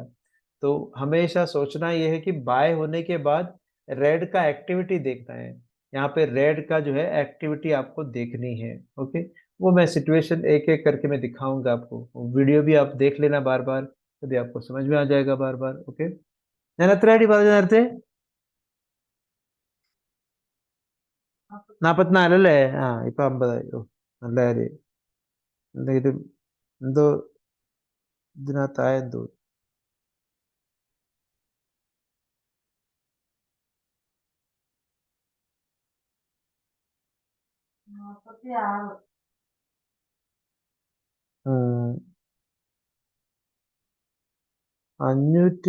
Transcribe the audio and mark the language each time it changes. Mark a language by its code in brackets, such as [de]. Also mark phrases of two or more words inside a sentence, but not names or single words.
[hi] तो हमेशा सोचना ये है कि बाय होने के बाद रेड का एक्टिविटी देखना है। यहाँ पे रेड का जो है एक्टिविटी आपको देखनी है। ओके, वो मैं सिचुएशन एक एक करके मैं दिखाऊंगा आपको। वीडियो भी आप देख लेना बार बार, तभी आपको समझ में आ जाएगा बार बार। ओके, [ml] ഞാൻ എത്രയാടി പറഞ്ഞു നേരത്തെ? 44 അല്ലേ? ഇപ്പൊ 50. ഓ, നല്ല കാര്യം. എന്തെങ്കിലും എന്തോ ഇതിനകത്തായെന്തോ. ഉം, 500.